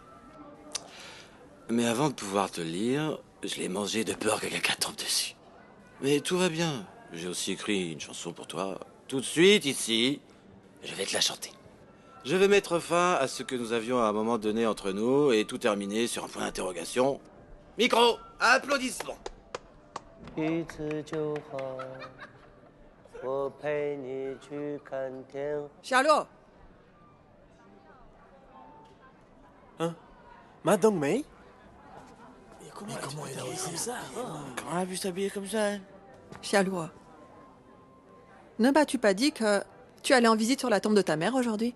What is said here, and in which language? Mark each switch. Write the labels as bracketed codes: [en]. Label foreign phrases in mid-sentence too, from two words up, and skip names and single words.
[fr] Mais avant de pouvoir te le lire, je l'ai mangé de peur que quelqu'un tombe dessus. Mais tout va bien. J'ai aussi écrit une chanson pour toi. Tout de suite, ici, je vais te la chanter. Je vais mettre fin à ce que nous avions à un moment donné entre nous et tout terminer sur un point d'interrogation. Micro, applaudissements. [zh] 一次就好，我陪你去看天。 [fr] Xiaoluo. Ma Dongmei? Comment elle a réussi ça? Comment elle a pu s'habiller comme ça? Xiaoluo, ne m'as-tu pas dit que tu allais en visite sur la tombe de ta mère aujourd'hui?